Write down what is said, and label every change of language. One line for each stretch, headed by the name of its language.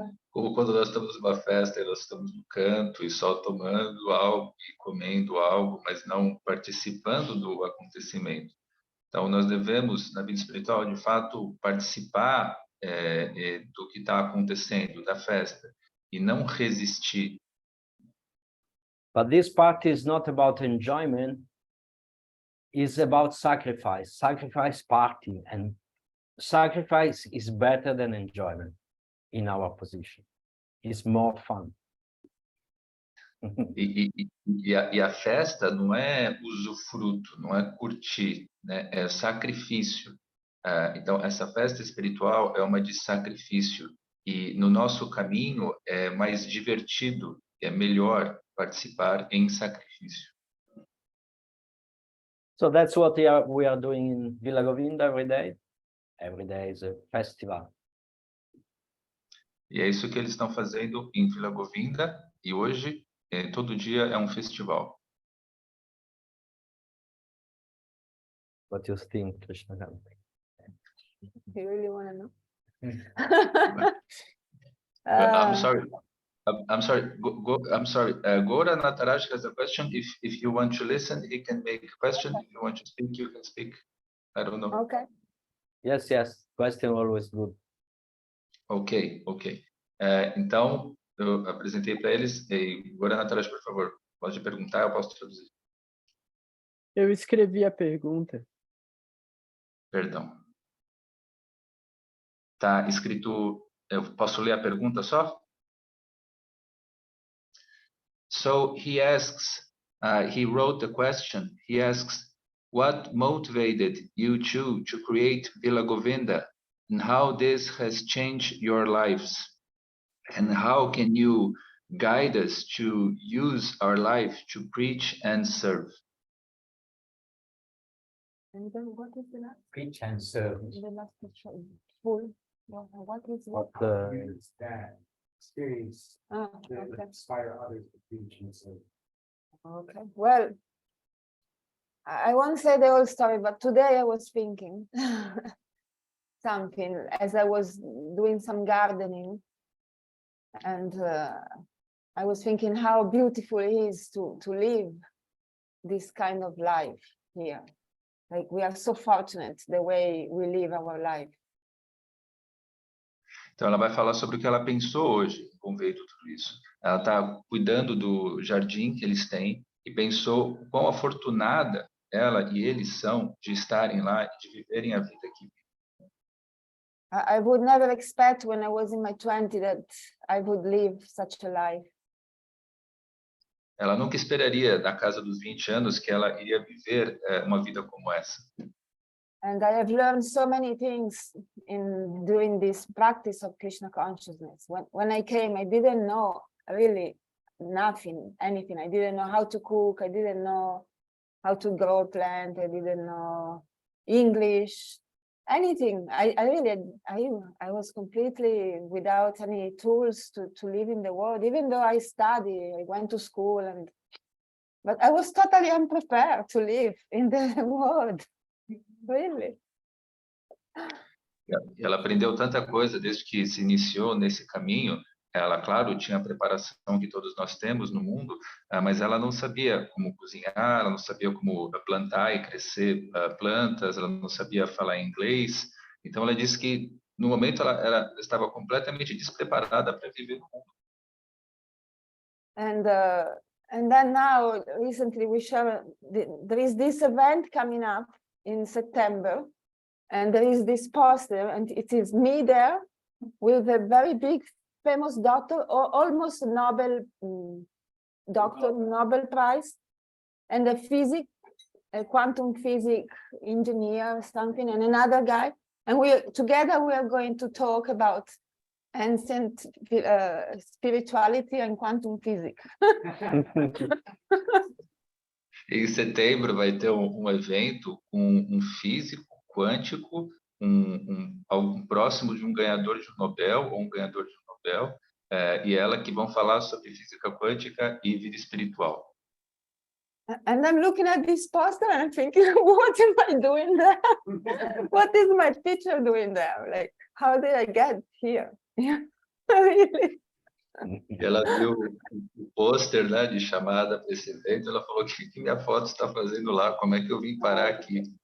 Portuguese: Como quando nós estamos numa festa e nós estamos no canto e só tomando algo e comendo algo, mas não participando do acontecimento. Então, nós devemos, na vida espiritual, de fato, participar do que está acontecendo, da festa, e não resistir.
English: But this party is not about enjoyment, it's about sacrifice, sacrifice party, and sacrifice is better than enjoyment in our position. It's more fun.
Portuguese: E a festa não é usufruto, não é curtir, né? É sacrifício. Então, essa festa espiritual é uma de sacrifício. E no nosso caminho é mais divertido, é melhor participar em sacrifício.
English: So that's what we are doing in Villa Govinda every day. Every day is a festival.
Portuguese: E é isso que eles estão fazendo em Villa Govinda. E hoje, todo dia é um festival.
English: what you think, Krishna Kanta. You really want to know? I'm sorry. I'm sorry. I'm sorry. Gora Nataraj has a question. If you want to listen, he can make a question. Okay. If you want to speak, you can speak. I don't know. Okay. Yes, yes. Question always good. Ok.
Portuguese: Então, eu apresentei para eles. Gora Nataraj, por favor, pode perguntar, eu posso traduzir. Eu escrevi a pergunta. Perdão. Tá escrito. Eu posso ler a pergunta só?
English: So he asks, he wrote the question. He asks, what motivated you two to create Vila Govinda, and how this has changed your lives? And how can you guide us to use our life to preach and serve? And then what is the last? Preach and serve. The last picture. Full. What is what? Use that experience Ah, to okay. inspire others to preach and serve. Okay. Well, I won't say the whole story, but today I was thinking something as I was doing some gardening, and I was thinking how beautiful it is to live this kind of life here. Like we are so fortunate the way we live our life.
Portuguese: Então, ela vai falar sobre o que ela pensou hoje, com veio tudo isso. Ela está cuidando do jardim que eles têm e pensou o quão afortunada ela e eles são de estarem lá e de viverem a vida aqui.
English: I would never expect when I was in my 20s that I would live such a life.
Portuguese: Ela nunca esperaria, na casa dos 20 anos, que ela iria viver uma vida como essa.
English: And I have learned so many things in doing this practice of Krishna consciousness. When I came, I didn't know really anything. I didn't know how to cook. I didn't know how to grow a plant. I didn't know English, anything. I was completely without any tools to live in the world. Even though I studied, I went to school, but I was totally unprepared to live in the world. Really?
Portuguese: Ela aprendeu tanta coisa desde que se iniciou nesse caminho. Ela, claro, tinha a preparação que todos nós temos no mundo, mas ela não sabia como cozinhar, ela não sabia como plantar e crescer plantas, ela não sabia falar inglês. Então, ela disse que, no momento, ela estava completamente despreparada para viver no mundo.
English: And then now, recently, there is this event coming up in September, and there is this poster, and it is me there with a very big famous doctor, or almost a Nobel doctor, Nobel Prize, and a quantum physics engineer or something, and another guy, and we are going to talk about ancient spirituality and quantum physics.
Portuguese: Em setembro vai ter um evento com um físico quântico, algum próximo de um ganhador de um Nobel ou um ganhador de um Nobel, e ela que vão falar sobre física quântica e vida espiritual.
English: And I'm looking at this poster and I'm thinking, what am I doing there? What is my teacher doing there? Like, how did I get here? Really?
Portuguese: Ela viu o pôster, né, de chamada para esse evento, ela falou que minha foto está fazendo lá, como é que eu vim parar aqui?